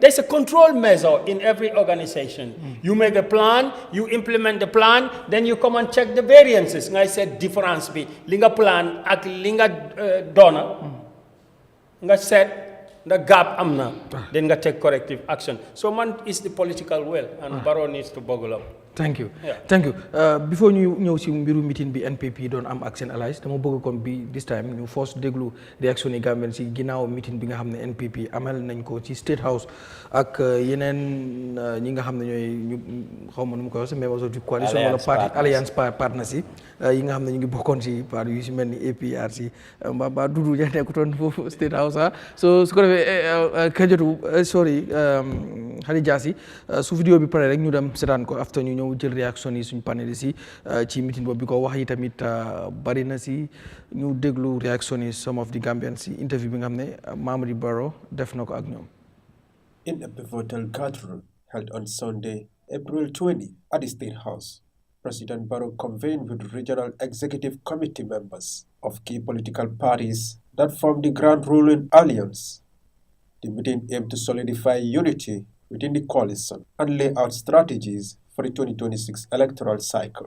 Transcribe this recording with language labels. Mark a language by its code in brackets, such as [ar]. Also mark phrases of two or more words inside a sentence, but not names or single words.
[en] There's a control measure in every organization. You make a plan, you implement the plan, then you come and check the variances. I said difference [wo] be linga plan ak linga dona. [en] I said the gap amna. Then I take corrective action. So man is the political will, and Barrow needs to boggle up. Thank you. Yeah. Thank you. [wo] Before ñu ñëw ci mbiru meeting bi NPP doon am ak seen allies dama bëgg kon bi [en] this time [wo] ñu force déglu réaction yi Gambien ci ginnaaw meeting bi nga xam ne NPP amal nañ ko ci Statehouse ak yeneen ñi nga xam ne ñooy ñu xaw ma nu mu ko waxee [fr] mais aussi [wo] coalition wala parti [en] alliance partners [wo] yi yi nga xam ne ñu ngi bokkoon ci parti yu ci mel ni APRC ba Dudu ja nekkutoon foofu Statehouse so su ko defee Kajatu sorry Khady Jassy su vidéo bi pare rek ñu dem seetaan ko after ñu ñëw jël réaction yi suñu panélistes yi ci meeting boobu bi ko wax yi tamit bari na si ñu déglu réaction yi [en] some of the Gambians [wo] si interview bi nga xam ne Mamadi Barrow def na ko ak ñoom. [en] In a pivotal gathering held on Sunday, April 20 at the State House, President Barrow convened with regional executive committee members of key political parties that form the Grand Ruling Alliance. The meeting aimed to solidify unity within the coalition and lay out strategies for the 2026 electoral cycle.